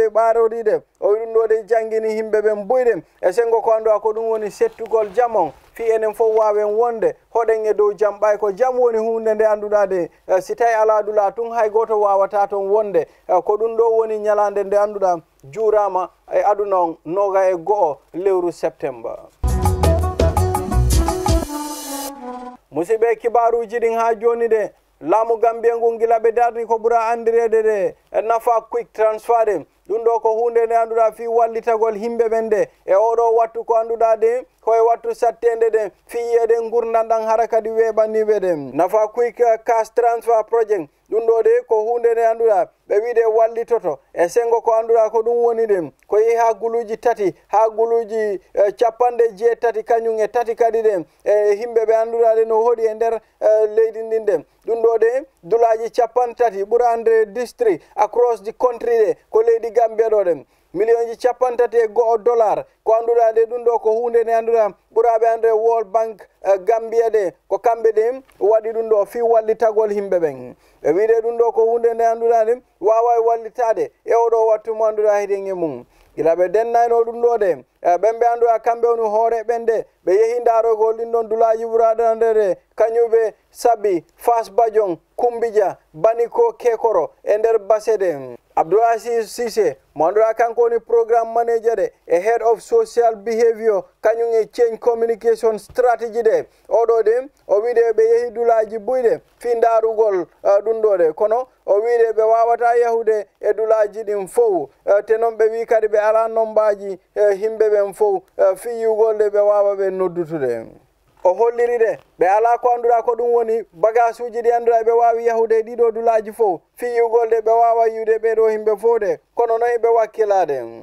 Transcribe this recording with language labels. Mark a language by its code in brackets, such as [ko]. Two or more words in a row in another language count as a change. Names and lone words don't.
[ff] ɓe ɓaroɗi de o wi ɗum ɗo de jangguini yimɓe ɓen buyɗe e sengo ko anduɗa ko ɗum woni settugol jamon fi enen fof wawen wonde hoɗen e dow jam ɓay ko jam woni hunde nde anduɗa de si tawi ala dula tun hay goto wawata toon wonde ko ɗum ɗo woni ñalande nde anduɗa juurama e aduna on noga e go'o lewru septembre musidɓe kibaruji ɗin ha joni de laamu Gambia ngu gila ɓe darni ko ɓura andirede de nafa [en] quick transfer [ff] de ɗum ɗo ko hunde nde annduɗa fi wallitagol himɓe ɓen de e oɗo wattu ko annduɗa de koye wattu sattende de fi yiyede gurdam ɗam hara kadi weɓaniɓe de nafa [en] quick cash transfer project [ff] ɗum ɗo de ko hunde nde annduɗa ɓe wiide wallitoto e sengo ko annduɗa ko ɗum woni de ko yehi ha guluji tati ha guluji capanɗe jeetati kañum e tati kadi de e himɓe ɓe annduɗa de no hoɗi e nder leydi ndin de ɗum ɗo de dulaji capan tati ɓura andre [en] district across the country [ff] de ko leydi Gambia ɗo de million ji capan tati e go'o dollar ko annduɗa de ɗum ɗo ko hunde nde annduɗa ɓuraɓe andre World Bank Gambia de ko kamɓe de waɗi ɗum ɗo fi wallitagol himɓe ɓen ɓe wiide ɗum ɗo ko hunde nde annduɗa de wawa wallitade e oɗo wattu mo annduɗa heɗen e mum gila ɓe dennayno ɗum ɗo de ɓen ɓe annduɗa kamɓe woni hoore ɓen de ɓe yehi darogol ɗin ɗon dulaji ɓuraɗa ndere kañuɓe Sabi Fas Badiong Kumbija Baniko Kekoro e nder base de Abdoulaziz Cissé mo annduɗa kanko woni [en] programme manager [ff] de e [en] head of social behavior [ff] kañum e [en] change communication strategy [ff] de oɗo de o wiide ɓe yehi dulaji buyɗe fi darugol ɗum ɗo de kono o wiide ɓe wawata yahude e dulaji ɗin fof te noon ɓe wi kadi ɓe ala nombaji himɓe ɓen fof fi yugolde ɓe wawa ɓe noddutude o holliri de ɓe ala ko annduɗa ko ɗum woni bagage uji ɗi annduɗa ɓe wawi yahude ɗiɗo dulaji fof fi yugolde ɓe wawa yiwde ɓeɗo himɓe fof de kono noon ɓe wakkilade